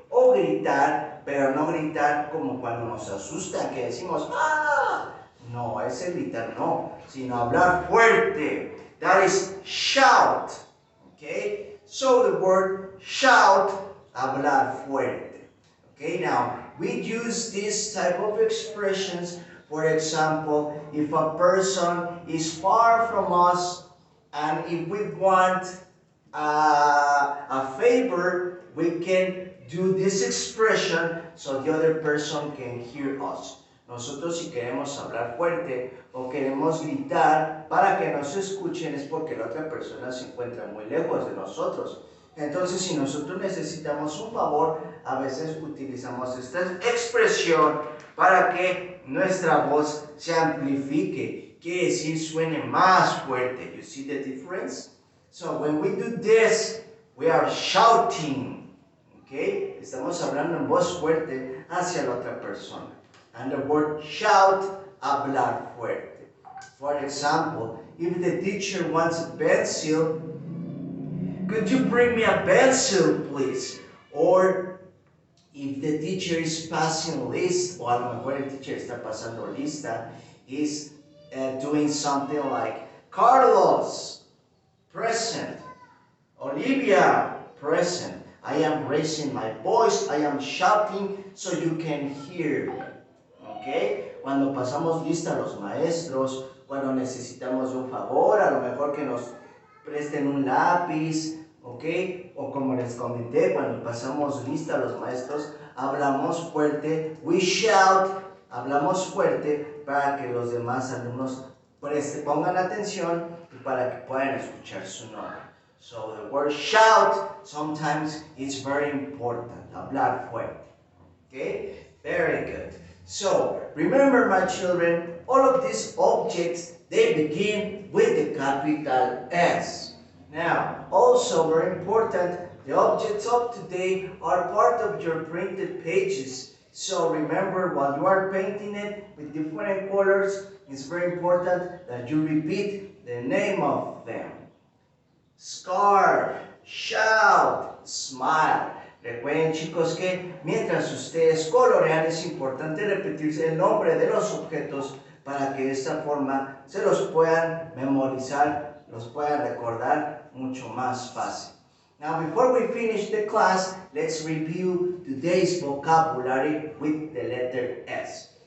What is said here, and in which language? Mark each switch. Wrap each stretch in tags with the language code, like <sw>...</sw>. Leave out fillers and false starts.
<es>O gritar, pero no gritar como cuando nos asustan, que decimos ¡ah! No, ese gritar no, sino hablar fuerte.</es> <en>That is shout. Okay? So the word shout,</en> <es>hablar fuerte.</es> <en>Okay, now we use this type of expressions. For example, if a person is far from us and if we want a favor, we can do this expression so the other person can hear us.</en> <es>Nosotros si queremos hablar fuerte o queremos gritar para que nos escuchen es porque la otra persona se encuentra muy lejos de nosotros. Entonces si nosotros necesitamos un favor, a veces utilizamos esta expresión para que nuestra voz se amplifique. Quiere decir suene más fuerte.</es> <en>You see the difference? So when we do this, we are shouting. Okay?</en> <es>Estamos hablando en voz fuerte hacia la otra persona.</es> <en>And the word shout,</en> <es>hablar fuerte.</es> <en>For example, if the teacher wants a pencil, could you bring me a pencil, please? Or if the teacher is passing list,</en> <es>o a lo mejor el teacher está pasando lista,</es> <en>is doing something like, Carlos, present. Olivia, present. I am raising my voice, I am shouting so you can hear me. ¿Okay?</en> <es>Cuando pasamos lista a los maestros, cuando necesitamos un favor, a lo mejor que nos presten un lápiz, ¿ok? O como les comenté, cuando pasamos lista a los maestros, hablamos fuerte,</es> <en>we shout,</en> <es>hablamos fuerte para que los demás alumnos pongan atención y para que puedan escuchar su nombre.</es> <en>So the word shout sometimes is very important,</en> <es>hablar fuerte.</es> <en>Okay? Very good. So, remember my children, all of these objects, they begin with the capital S. Now, also very important, the objects of today are part of your printed pages. So remember, while you are painting it with different colors, it's very important that you repeat the name of them. Scarf, shout, smile.</en> <es>Recuerden, chicos, que mientras ustedes colorean es importante repetirse el nombre de los objetos para que de esta forma se los puedan memorizar, los puedan recordar mucho más fácil.</es> <en>Now, before we finish the class, let's review today's vocabulary with the letter S.</en>